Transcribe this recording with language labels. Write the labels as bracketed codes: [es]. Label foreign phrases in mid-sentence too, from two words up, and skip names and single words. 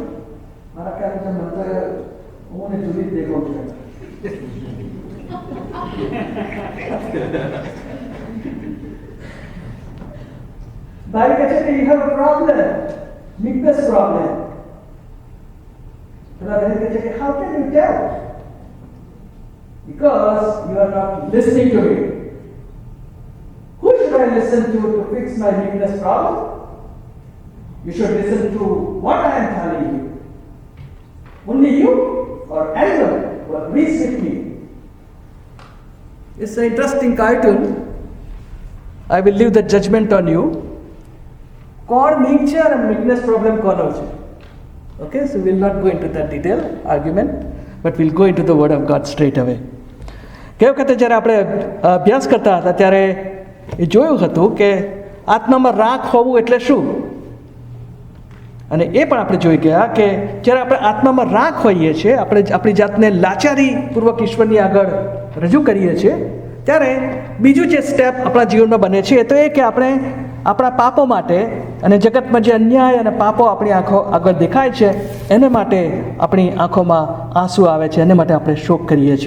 [gu] મારા ખ્યાલ મુજબ હું ને જુદી જ દેખાઉં છું. ભાઈ કહે છે કે [en] you have a problem, weakness problem. [gu] પેલા બહેન કહે છે કે [en] how can you tell? Because you are not listening to me. Who should I listen to fix my weakness problem? You should listen to what I am telling you. Only you or anyone who agrees with me. It's an interesting cartoon. I will leave the judgment on you. [gu] કોણ વીક છે અને [en] weakness problem [gu] કોનો છે? [en] Okay, so we'll not go into that detail argument, but we'll go into the word of God straight away. [gu] કે વખતે જ્યારે આપણે અભ્યાસ કરતા હતા ત્યારે એ જોયું હતું કે આત્મામાં રાખ હોવું એટલે શું, અને એ પણ આપણે જોઈ ગયા કે જ્યારે આપણે આત્મામાં રાખ હોઈએ છીએ, આપણે આપણી જાતને લાચારીપૂર્વક ઈશ્વરની આગળ રજૂ કરીએ છીએ, ત્યારે બીજું જે સ્ટેપ આપણા જીવનમાં બને છે એ તો એ કે આપણે આપણા પાપો માટે અને જગતમાં જે અન્યાય અને પાપો આપણી આંખો આગળ દેખાય છે એને માટે આપણી આંખોમાં આંસુ આવે છે, એને માટે આપણે શોક કરીએ છીએ.